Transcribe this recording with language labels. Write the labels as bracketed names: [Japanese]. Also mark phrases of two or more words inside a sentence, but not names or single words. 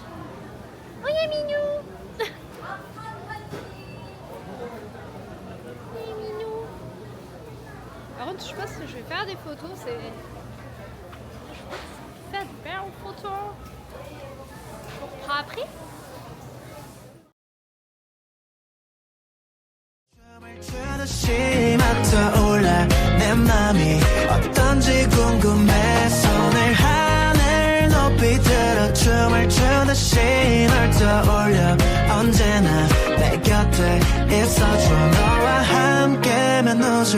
[French] Oh, il est mignon. Il est mignon. Par contre, je pense que je vais faire des photos, c'est... Je pense que c'est de faire une photo. On reprend après. [Korean] 떠올라 내 맘이 어떤지 궁금해 손을 하늘 높이 들어 춤을 추듯이 널 떠올려 언제나 내 곁에 있어줘 너와 함께면 웃을